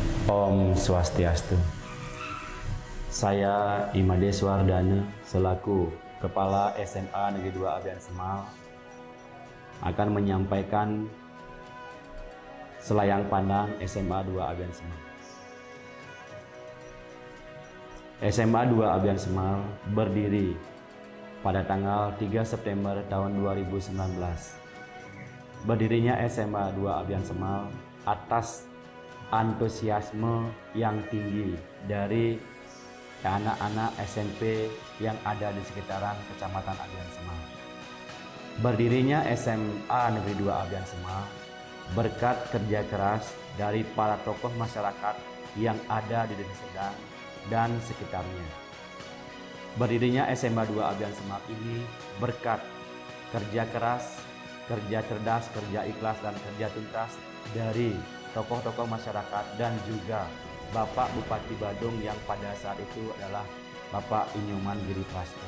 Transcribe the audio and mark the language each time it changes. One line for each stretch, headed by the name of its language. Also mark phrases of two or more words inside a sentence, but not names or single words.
Balinese: Om Swastiastu.
Indonesian: Saya Imade Swardana selaku Kepala SMA Negeri 2 Abian Semal akan menyampaikan selayang pandang SMA 2 Abian Semal. SMA 2 Abian Semal berdiri pada tanggal 3 September tahun 2019. Berdirinya SMA 2 Abian Semal atas antusiasme yang tinggi dari anak-anak SMP yang ada di sekitaran Kecamatan Abian Semal. Berdirinya SMA Negeri 2 Abian Semal berkat kerja keras dari para tokoh masyarakat yang ada di Deli Serdang dan sekitarnya. Berdirinya SMA 2 Abian Semal ini berkat kerja keras, kerja cerdas, kerja ikhlas, dan kerja tuntas dari tokoh-tokoh masyarakat dan juga Bapak Bupati Badung yang pada saat itu adalah Bapak Inyoman Giri Prasto.